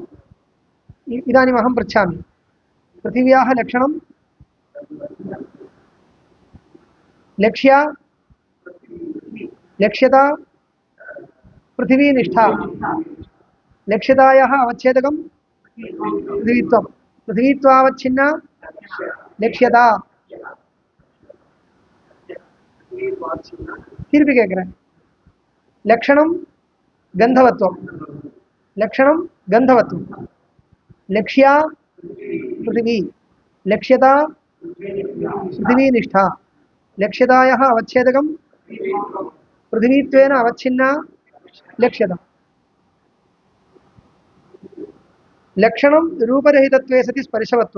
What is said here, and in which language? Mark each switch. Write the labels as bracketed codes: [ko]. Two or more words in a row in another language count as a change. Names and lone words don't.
[sa] इदानीम् अहं पृच्छामि, पृथिव्याः लक्षणं लक्ष्या, लक्ष्यता पृथिवीनिष्ठा, लक्ष्यतायाः अवच्छेदकं पृथिवीत्वं, पृथिवीत्वावच्छिन्ना लक्ष्यता. [ta] திருப்பி கேட்குறேன். [sa] लक्षणं गन्धवत्त्वं, लक्षणं गन्धवत्त्वं, लक्ष्या पृथिवी, लक्ष्यता पृथिवीनिष्ठा, लक्ष्यतायाः अवच्छेदकं पृथिवीत्वेन अवच्छिन्ना लक्ष्यता. लक्षणं रूपरहितत्वे सति स्पर्शवत्वं.